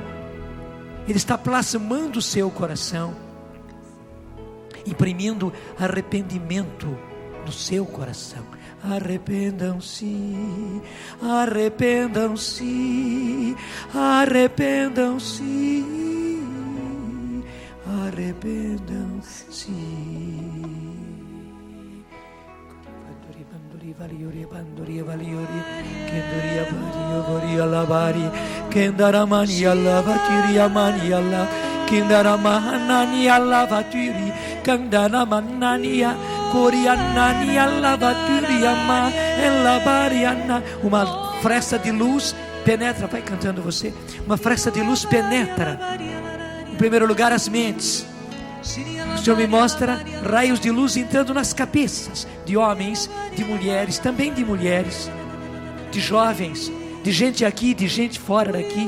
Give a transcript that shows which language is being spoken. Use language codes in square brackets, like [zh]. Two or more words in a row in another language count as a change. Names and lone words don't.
[pt] Ele está plasmando o seu coração, imprimindo arrependimento no seu coração. Arrependam-se, arrependam-se, arrependam-se, arrependam-se. Valiori bandori valiori kendoria vario varia lavari kendaramani alla vatiri amani alla Kindaramanania lavatiri, Kandaramanania, Corianania lavaturiama, Elabariana. Uma fresta de luz penetra, vai cantando você. Uma fresta de luz penetra, em primeiro lugar, as mentes. O Senhor me mostra raios de luz entrando nas cabeças de homens, de mulheres, também de mulheres, de jovens, de gente aqui, de gente fora daqui.